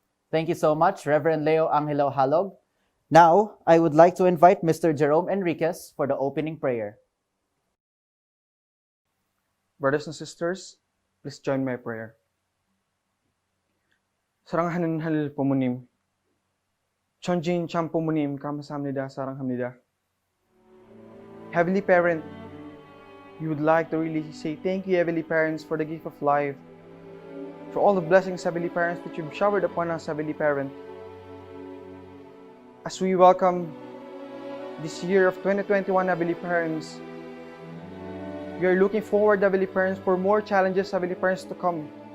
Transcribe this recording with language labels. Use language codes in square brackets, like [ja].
[en] Thank you so much, Reverend Leo Angelo Halog. Now, I would like to invite Mr. Jerome Enriquez for the opening prayer. Brothers and sisters, please join my prayer. [ko] 사랑하는 하늘 부모님, 천진 참 부모님 감사합니다. 사랑합니다. [en] Heavenly Parent, we would like to really say thank you, Heavenly Parents, for the gift of life, for all the blessings, Heavenly Parents, that you've showered upon us, Heavenly Parent. As we welcome this year of 2021, Heavenly Parents, we are looking forward, Heavenly Parents, for more challenges, Heavenly Parents, to come.